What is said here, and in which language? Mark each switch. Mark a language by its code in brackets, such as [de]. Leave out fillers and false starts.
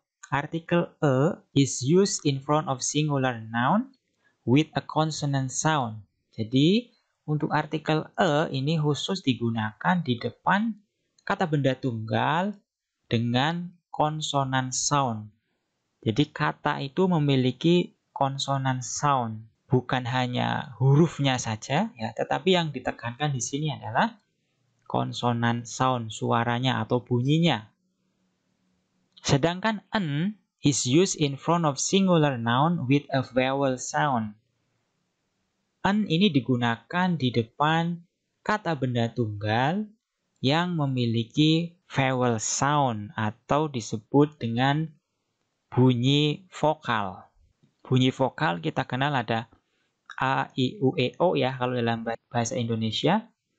[en] Article a is used in front of singular noun with a consonant sound [id] Jadi, untuk artikel e ini khusus digunakan di depan kata benda tunggal dengan konsonan sound. Jadi, kata itu memiliki konsonan sound. Bukan hanya hurufnya saja, ya, tetapi yang ditekankan di sini adalah konsonan sound, suaranya atau bunyinya. Sedangkan [en] an is used in front of singular noun with a vowel sound. [id] An ini digunakan di depan kata benda tunggal yang memiliki vowel sound atau disebut dengan bunyi vokal. Bunyi vokal kita kenal ada A, I, U, E, O ya kalau dalam bahasa Indonesia.